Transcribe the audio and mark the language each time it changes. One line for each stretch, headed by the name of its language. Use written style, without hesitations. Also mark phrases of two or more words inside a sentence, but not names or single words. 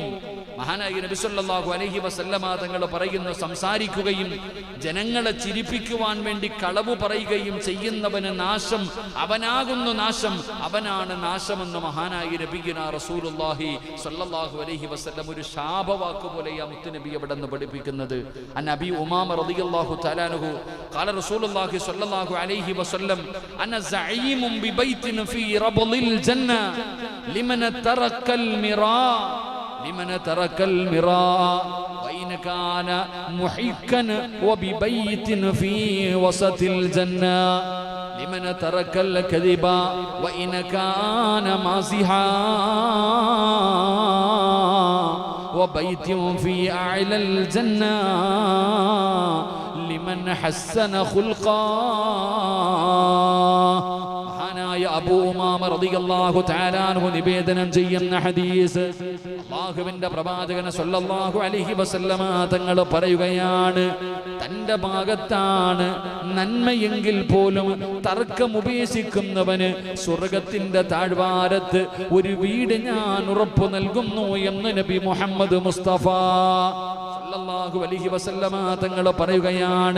Malayalam: മഹാനായ നബി
Arabic: صلى الله عليه وسلم
Malayalam: തങ്ങൾ പറയുന്നു, സംസാരിക്കുകയും ജനങ്ങളെ ചിരിപ്പിക്കുവാൻ വേണ്ടി കളവ് പറയുകയും ചെയ്യുന്നവന് നാശം, അവനാകുന്നു നാശം, അവനാണ് നാശമെന്ന് മഹാനായ
Arabic: نبينا رسول الله صلى الله عليه وسلم
Malayalam: ഒരു ശാപവാക്ക് പോലെയാ മുത്തുനബി അവിടെ നിന്ന് പഠിപ്പിക്കുന്നത്.
Arabic: عن أبي أمامة رضي الله تعالى عنه قال رسول الله صلى الله عليه وسلم أنا زعيم ببيت في ربض الجنة لمن ترك المراء وإن كان محكا وببيت في وسط الجنة لمن ترك الكذب وإن كان مازحا وبيت في أعلى الجنة لمن حسن خلقا.
Malayalam: അബൂ ഉമാമ
Arabic: رضي الله تعالى عنه
Malayalam: നിവേദനം ചെയ്യുന്ന ഹദീസ്, അല്ലാഹുവിന്റെ പ്രവാചകൻ
Arabic: صلى الله عليه وسلم
Malayalam: തങ്ങൾ പറയുകയാണ്, തന്റെ ഭാഗത്താണ് നന്മയെങ്കിൽ പോലും തർക്കം ഉപേക്ഷിക്കുന്നവന് സ്വർഗത്തിന്റെ താഴ്വാരത്ത് ഒരു വീട് ഞാൻ ഉറപ്പു നൽകുന്നു എന്ന് നബി മുഹമ്മദ് മുസ്തഫ
Arabic: صلى الله عليه وسلم
Malayalam: തങ്ങൾ പറയുകയാണ്.